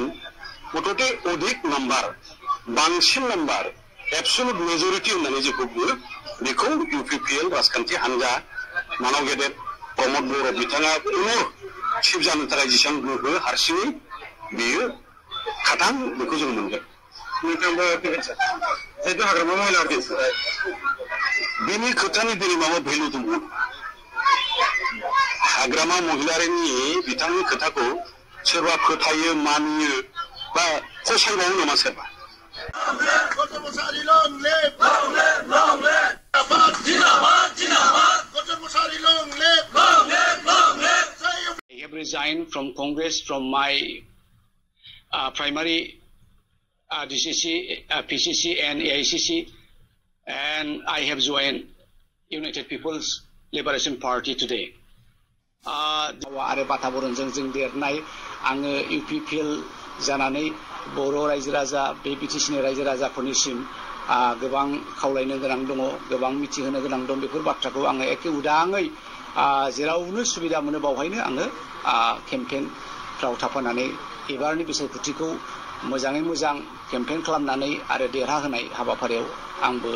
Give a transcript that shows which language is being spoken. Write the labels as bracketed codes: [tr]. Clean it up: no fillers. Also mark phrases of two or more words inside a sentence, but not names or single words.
[brx] मथथे अधिक नाम्बार बांसिन नाम्बार [en] absolute majority [brx] होननानै जेखौ बुङो बेखौ इउपिपिएल राजखान्थि हान्जा मानाव गेदेर प्रमद बर' बिथाङा पुनः चिफ जानो थाखाय जेसेबां गोहो हारसिङै बेयो खाथां बेखौ जों मोनगोन नोंथांबो फैगोन सार जिहेतु हाग्रामा महिला बेनि खोथानि दिनै माबा भेलु दङ हाग्रामा महिलारिनि बिथांनि खोथाखौ सोरबा फोथायो मानियो बा फसायबावो नामा सोरबा [en] I have resigned from Congress from my primary DCC, PCC and AICC, and I have joined United People's Liberation Party today. [brx] आरो बाताबरणजों जों देरनाय आङो UPPL जानानै बर' रायजो राजा बे बिटिसिनि रायजो राजाफोरनिसिम गोबां खावलायनो गोनां दङ गोबां मिथिहोनो गोनां दं बेफोर बाथ्राखौ आङो एखे उदाङै जेरावनो सुबिदा मोनो बावहायनो आङो केम्पेइनफ्राव थाफानानै एबारनि बिसायख'थिखौ मोजाङै मोजां केम्पेइन खालामनानै आरो देरहाहोनाय हाबाफारियाव आंबो